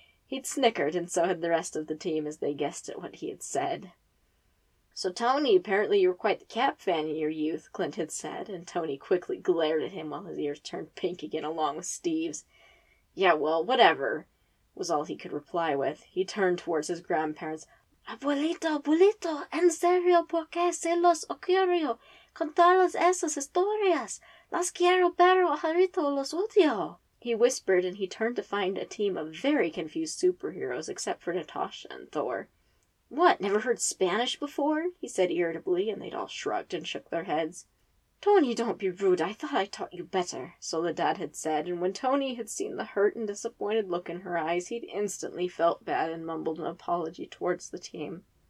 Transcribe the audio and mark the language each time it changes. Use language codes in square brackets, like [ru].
[en] He'd snickered, and so had the rest of the team as they guessed at what he had said. So, Tony, apparently you were quite the Cap fan in your youth, Clint had said, and Tony quickly glared at him while his ears turned pink again along with Steve's. Yeah, well, whatever, was all he could reply with. He turned towards his grandparents. [es] Abuelito, abuelito, en serio, ¿por qué se los ocurrió contarles esas historias? Las quiero, pero ahorita los odio. [en] He whispered, and he turned to find a team of very confused superheroes, except for Natasha and Thor. What, never heard Spanish before? He said irritably, and they'd all shrugged and shook their heads. Tony, don't be rude. I thought I taught you better, Soledad had said, and when Tony had seen the hurt and disappointed look in her eyes, he'd instantly felt bad and mumbled an apology towards the team.